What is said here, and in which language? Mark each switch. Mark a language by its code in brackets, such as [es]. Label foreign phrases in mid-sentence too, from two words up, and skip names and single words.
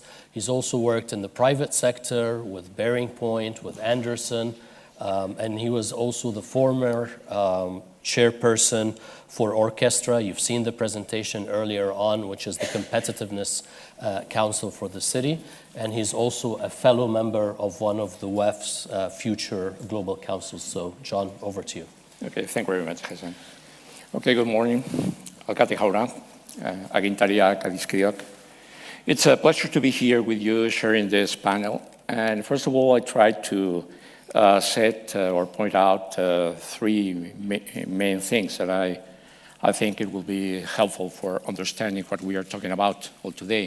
[en] He's also worked in the private sector with Bearing Point, with Anderson, and he was also the former chairperson for Orchestra. You've seen the presentation earlier on, which is the Competitiveness Council for the city. And he's also a fellow member of one of the WEF's future global councils. So, John, over to you. Okay, thank you very much, Hassan. Okay, good morning. [eu] Alkate jauna, agintariak, adiskideok. [en] It's a pleasure to be here with you sharing this panel. And first of all, I tried to set or point out three main things that I think it will be helpful for understanding what we are talking about all today.